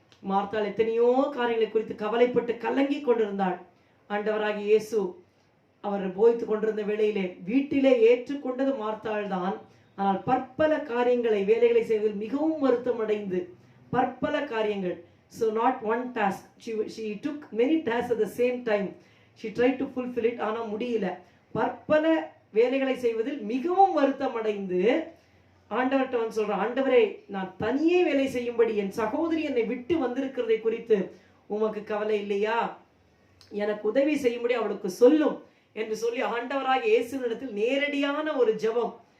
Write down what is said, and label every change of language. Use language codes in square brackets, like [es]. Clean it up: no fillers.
[ta] மார்த்தாள் எத்தனையோ காரியங்களை குறித்து கவலைப்பட்டு கலங்கி கொண்டிருந்தாள். ஆண்டவராகிய இயேசு அவர் போதித்து கொண்டிருந்த வேளையிலே வீட்டிலே ஏற்றுக்கொண்டது மார்த்தாள் தான். ஆனால் பற்பல காரியங்களை வேலைகளை செய்வதில் மிகவும் வருத்தம் அடைந்து பற்பல காரியங்கள். [en] So not one task. She took many tasks at the same time. She tried to fulfill it. [ta] ஆனால் முடியல. பற்பல வேலைகளை செய்வதில் மிகவும் வருத்தம் அடைந்து ஆண்டவர்கிட்ட வந்து சொல்றான், ஆண்டவரே நான் தனியே வேலை செய்யும்படி என் சகோதரி என்னை விட்டு வந்திருக்கிறதை குறித்து உமக்கு கவலை இல்லையா? எனக்கு உதவி செய்யும்படி அவளுக்கு சொல்லும் என்று சொல்லி ஆண்டவராகிய இயேசுவினிடத்தில் நேரடியான ஒரு ஜெபம்.